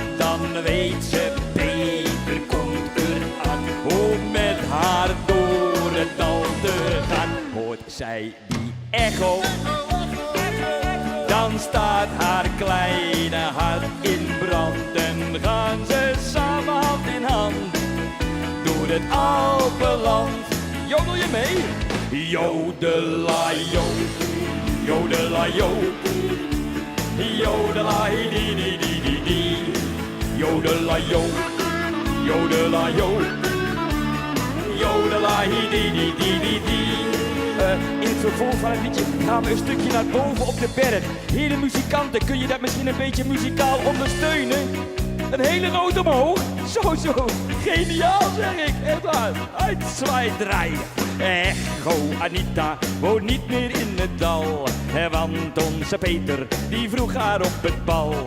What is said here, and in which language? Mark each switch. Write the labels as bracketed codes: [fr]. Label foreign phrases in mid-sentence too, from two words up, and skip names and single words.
[nl] Dan weet ze, Peter komt eraan, om met haar door het dal te gaan. Hoort zij die echo, dan staat haar kleine hart in brand. En gaan ze samen hand in hand door het Alpenland. Jodel je mee? Jodela-jo, jodela-jo, jodela-di-di-di-di-di. Jodela-jo, jodela-jo, jodela-di-di-di-di-di. In het vervolg van het liedje gaan we een stukje naar boven op de berg. Heren muzikanten, kun je dat misschien een beetje muzikaal ondersteunen? Een hele noot omhoog. Zo, geniaal zeg ik. Echt waar. Uit, zwaai, draaien. Echo, Anita woont niet meer in het dal, want onze Peter, die vroeg haar op het bal.